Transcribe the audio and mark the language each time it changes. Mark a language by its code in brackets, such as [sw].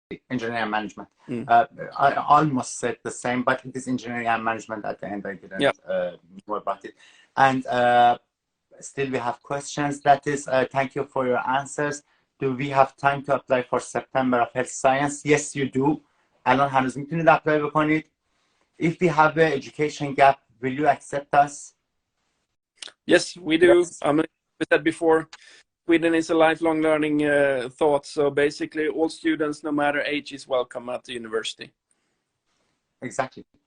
[en] Engineering and management. I almost said the same, but it is engineering and management at the end. I didn't know about it. And still we have questions. That is, thank you for your answers. Do we have time to apply for September of Health Science? Yes, you do. [fa] الان هنوز میتونید اپلای بکنید. [en] If we have an education gap, will you accept us? Yes, we do. Yes. I mean, we said before, Sweden is a lifelong learning thought. So basically, all students, no matter age, is welcome at the university. Exactly.